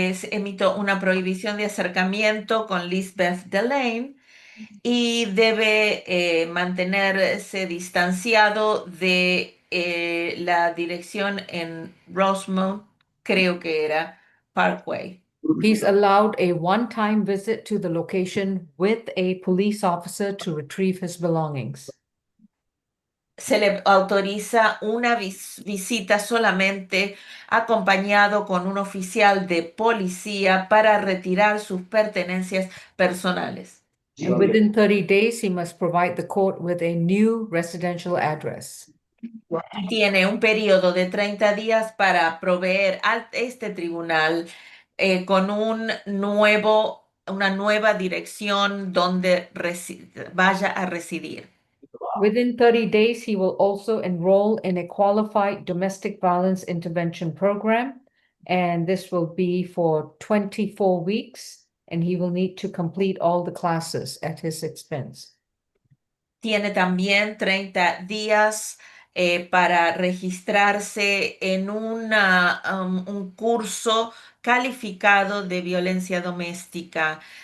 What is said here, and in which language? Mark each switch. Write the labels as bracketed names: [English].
[Spanish] Emito una prohibición de acercamiento con Lisbeth Delane y debe mantenerse distanciado de la dirección en Rosemont, creo que era Parkway. [English] He's allowed a one-time visit to the location with a police officer to retrieve his belongings. [Spanish] Se le autoriza una visita solamente acompañado con un oficial de policía para retirar sus pertenencias personales. [English] And within 30 days, he must provide the court with a new residential address. [Spanish] Tiene un periodo de 30 días para proveer a este tribunal con una nueva dirección donde vaya a residir. [English] Within 30 days, he will also enroll in a qualified domestic violence intervention program, and this will be for 24 weeks, and he will need to complete all the classes at his expense. [Spanish] Tiene también 30 días para registrarse en un curso calificado de violencia doméstica.